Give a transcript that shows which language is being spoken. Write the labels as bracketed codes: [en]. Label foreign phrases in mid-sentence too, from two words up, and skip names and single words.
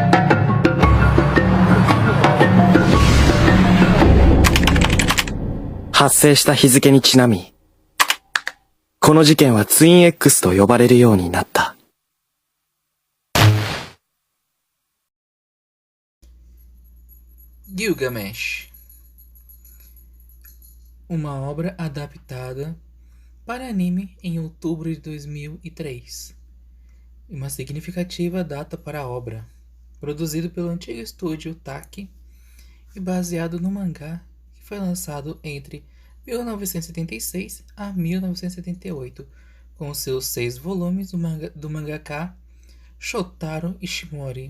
[ja] 発生した日付にちなみ、この事件はツイン X と呼ばれるようになった。 [pt] Gilgamesh, uma obra adaptada para anime em outubro de 2003, e uma significativa data para a obra, produzido pelo antigo estúdio TAC e baseado no mangá que foi lançado entre 1976 a 1978, com seus 6 volumes do mangaka Shotaro Ishimori.